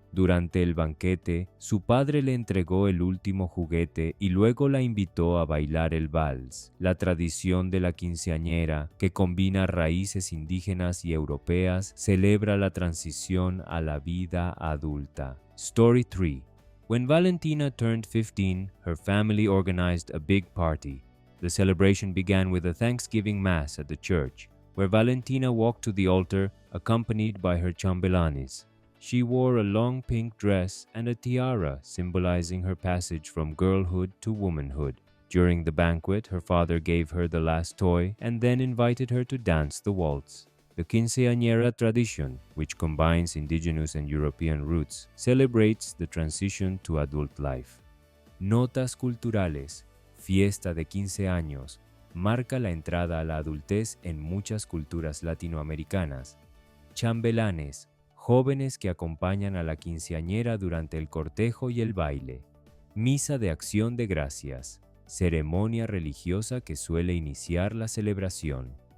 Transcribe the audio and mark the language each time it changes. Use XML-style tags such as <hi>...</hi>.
<es>Durante el banquete, su padre le entregó el último juguete y luego la invitó a bailar el vals, la tradición de la quinceañera, que combina raíces indígenas y europeas, celebra la transición a la vida adulta.</es> <en>Story 3. When Valentina turned 15, her family organized a big party. The celebration began with a Thanksgiving Mass at the church, where Valentina walked to the altar, accompanied by her chambelanes. She wore a long pink dress and a tiara, symbolizing her passage from girlhood to womanhood. During the banquet, her father gave her the last toy and then invited her to dance the waltz. The quinceañera tradition, which combines indigenous and European roots, celebrates the transition to adult life.</en> <es>Notas culturales. Fiesta de 15 años. Marca la entrada a la adultez en muchas culturas latinoamericanas. Chambelanes. Jóvenes que acompañan a la quinceañera durante el cortejo y el baile. Misa de acción de gracias. Ceremonia religiosa que suele iniciar la celebración.</es>